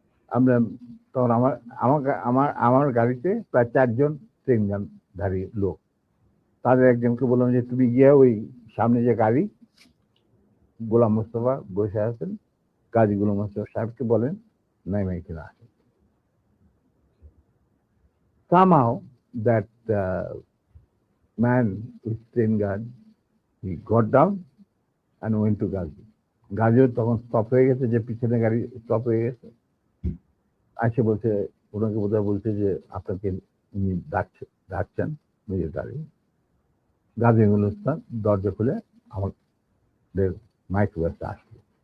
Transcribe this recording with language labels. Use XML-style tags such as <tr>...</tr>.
<bn>আমরা তখন আমার গাড়িতে প্রায় 4 জন ট্রেন গানধারী লোক, তাদের একজনকে বললাম যে তুমি গিয়ে ওই সামনে যে গাড়ি গোলাম মোস্তফা বসে আছেন, গাজী গোলাম মোস্তফা সাহেবকে বলেন নাইমা এখানে আসেন।</bn> <en>Somehow that man with train guard, he got down and went to Gazi.</en> <bn>গাজিও তখন স্টপ হয়ে গেছে, যে পিছনে গাড়ি স্টপ হয়ে গেছে। আসে বলছে, ওনাকে বোধহয় বলছে যে আপনাকে উনি ডাকছেন নিজের গাড়ি। গাজী গুলিস্তান দরজা খুলে আমাদের মাইক্রোবাসে আসলো।</bn>